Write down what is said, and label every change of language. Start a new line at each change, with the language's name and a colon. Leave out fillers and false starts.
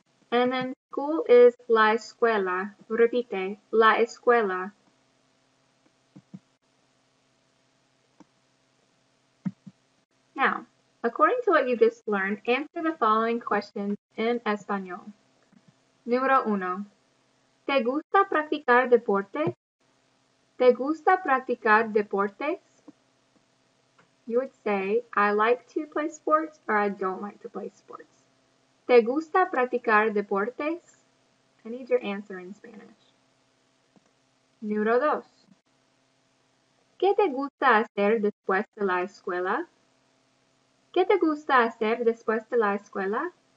English: And then school is
Spanish: la escuela. Repite, la escuela.
English: Now, according to what you just learned, answer the following questions in español.
Spanish: Número 1. ¿Te gusta practicar deportes? ¿Te gusta practicar deportes?
English: You would say, I like to play sports or I don't like to play sports.
Spanish: ¿Te gusta practicar deportes?
English: I need your answer in Spanish.
Spanish: Número 2. ¿Qué te gusta hacer después de la escuela? ¿Qué te gusta hacer después de la escuela?